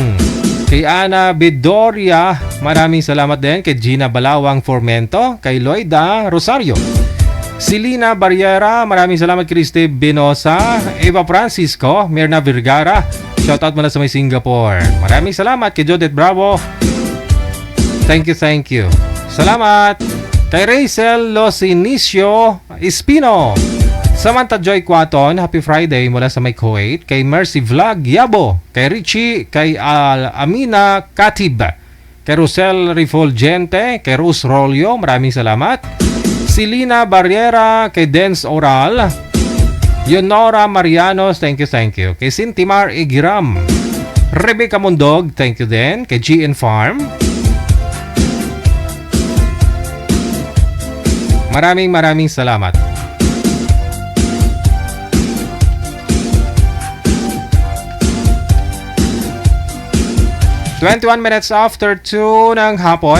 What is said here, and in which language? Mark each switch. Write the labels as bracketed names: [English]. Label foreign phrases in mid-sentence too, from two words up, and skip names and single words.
[Filipino] Kay Ana Bedoria, maraming salamat din. Kay Gina Balawang Formento, kay Loida Rosario, Silina Barriera, maraming salamat. Christy Binosa, Eva Francisco, Mirna Vergara, shoutout mula sa may Singapore. Maraming salamat. Kay Jodette Bravo, [English] thank you. [Filipino] Salamat. Kay Rachel Losinicio Espino, Samantha Joy Quaton, [English] happy Friday [Filipino] mula sa may Kuwait. Kay Mercy Vlog Yabo, kay Richie, kay Amina Katib, kay Rosel Refulgente, kay Rose Rolio, maraming salamat. Silina Barriera, kay Dens Oral, Yonora Marianos, [English] thank you. [Filipino] Kay Sintimar Igiram, Rebecca Mundog, [English] thank you [Filipino] din. Kay GN Farm, maraming salamat. [English] "21 minutes after 2 ng hapon."